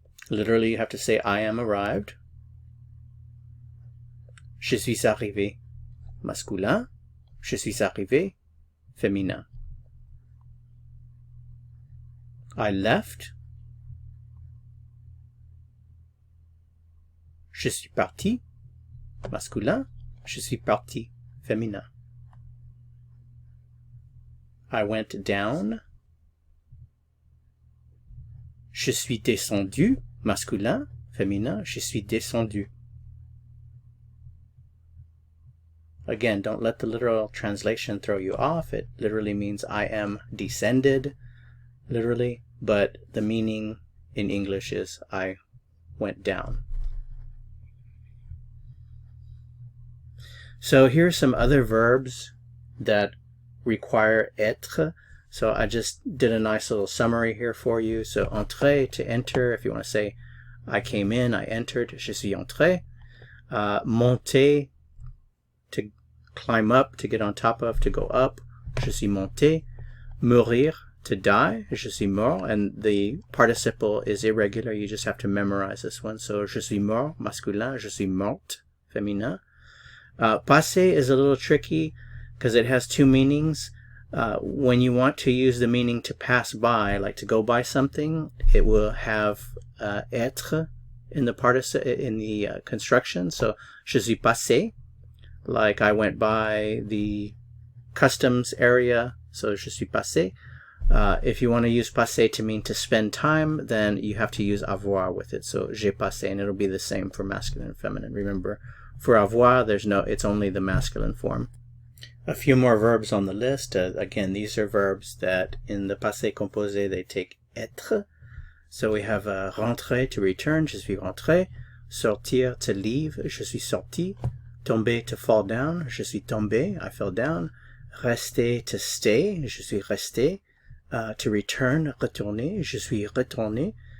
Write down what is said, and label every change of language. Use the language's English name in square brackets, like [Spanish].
[English] Literally, you have to say, I am arrived. [French] Je suis arrivé, masculin. Je suis arrivé, féminin. [English] I left. [French] Je suis parti, masculin. Je suis parti, féminin. [English] I went down. [French] Je suis descendu, masculin, féminin, je suis descendu. [English] Again, don't let the literal translation throw you off. It literally means I am descended, literally, but the meaning in English is I went down. So here are some other verbs that require être. So I just did a nice little summary here for you. So entrer, to enter. If you want to say I came in, I entered, [French] je suis entré. [English] Monter, to climb up, to get on top of, to go up, [French] je suis monté. Mourir, [English] to die, [French] je suis mort. [English] And the participle is irregular. You just have to memorize this one. So [French] je suis mort, [English] masculin, [French] je suis morte, [English] féminin. Passé is a little tricky because it has two meanings. When you want to use the meaning to pass by, like to go by something, it will have être in the construction. So [French] je suis passé, [English] like I went by the customs area, so [French] je suis passé. [English] If you want to use passé to mean to spend time, then you have to use avoir with it. So [French] j'ai passé, [English] and it'll be the same for masculine and feminine. Remember, for avoir, it's only the masculine form. A few more verbs on the list. Again, these are verbs that in the passé composé they take être. So we have [French] rentrer, [English] to return, [French] je suis rentré. Sortir, [English] to leave, [French] je suis sorti. [English] Tomber, to fall down, [French] je suis tombé, [English] I fell down. [French] Rester, [English] to stay, [French] je suis resté. To return, retourner, je suis retourné.